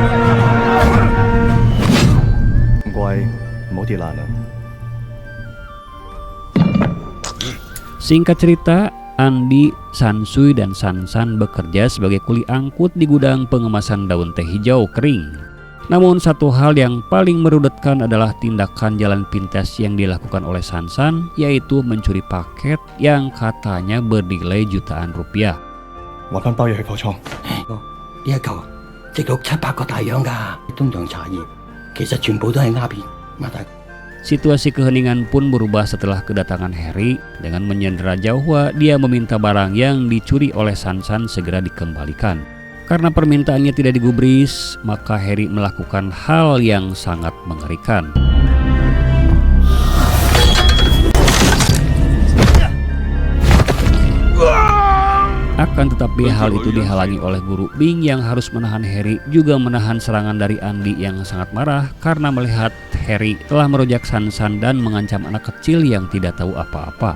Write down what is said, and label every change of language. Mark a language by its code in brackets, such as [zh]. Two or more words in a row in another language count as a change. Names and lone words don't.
[id] Singkat cerita, Andy, Sansui, dan Sansan bekerja sebagai kuli angkut di gudang pengemasan daun teh hijau kering. Namun satu hal yang paling merudetkan adalah tindakan jalan pintas yang dilakukan oleh Sansan, yaitu mencuri paket yang katanya bernilai jutaan rupiah. [yue] 呢一嚿值六七百個大洋㗎，東洋茶葉其實全部都係鴉片，孖大。 [id] Situasi keheningan pun berubah setelah kedatangan Harry. Dengan menyandera Jaohua, dia meminta barang yang dicuri oleh Sansan segera dikembalikan. Karena permintaannya tidak digubris, maka Harry melakukan hal yang sangat mengerikan. Akan tetapi hal itu dihalangi oleh Guru Bing yang harus menahan Harry, juga menahan serangan dari Andy yang sangat marah karena melihat Harry telah merojak Sansan dan mengancam anak kecil yang tidak tahu apa-apa.